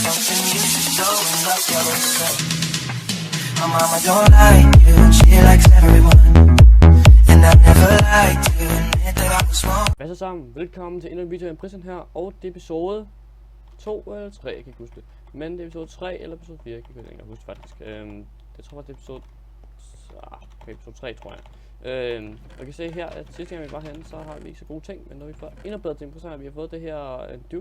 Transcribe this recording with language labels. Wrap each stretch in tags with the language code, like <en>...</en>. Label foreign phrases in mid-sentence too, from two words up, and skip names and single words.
<en>something you should do and love yourself. My mama don't like you and she likes everyone, and I never liked to admit that I was wrong.</en> <da>Hvad så sammen? Velkommen til endnu en video af Prison her, og det er episode 2 eller 3, jeg kan ikke huske det. Men det er episode 3 eller episode 4, jeg kan ikke huske faktisk. Jeg tror det er episode 3, tror jeg. Jeg kan se her, at sidste gang vi var herinde, så har vi ikke så gode ting, men når vi får endnu bedre ting, så har vi fået det her dude.</da>